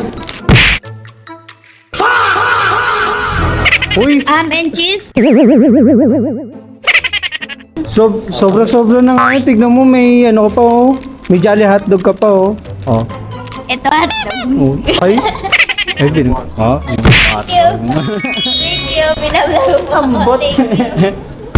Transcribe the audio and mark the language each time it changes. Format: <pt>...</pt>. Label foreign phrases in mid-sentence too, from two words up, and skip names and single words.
<tl>Uy,</tl> <en>Ham and cheese?</en> <tl>sobra na nga, tignan mo, may ano ka pa may jolly hotdog ka pa Oh. Ito hotdog. Oh. Ay, bin.</tl> <en>Thank you. Thank you.</en> <tl>Pinablaro mo ako.</tl> <ceb>Ambot.</ceb> <en>Thank you.</en>